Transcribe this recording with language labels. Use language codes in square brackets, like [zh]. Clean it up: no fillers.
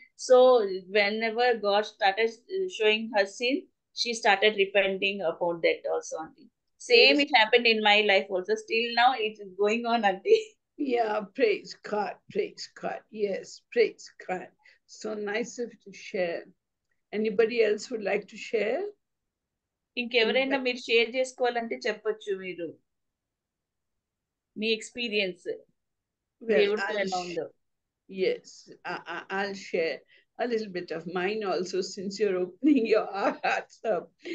[en] So whenever God started showing her sin, she started repenting about that also, auntie. Same Praise it happened in my life also. Still now it's going on, auntie. Yeah, praise God, praise God. Yes, praise God. So nice of you to share. Anybody else would like to share? [te] ఇంకెవరైనా మీరు share చేసుకోవాలంటే చెప్పొచ్చు మీరు మీ experience దేవుడితో ఎలా ఉందో. [en] Yes, I'll share a little bit of mine also, since you're opening your hearts up.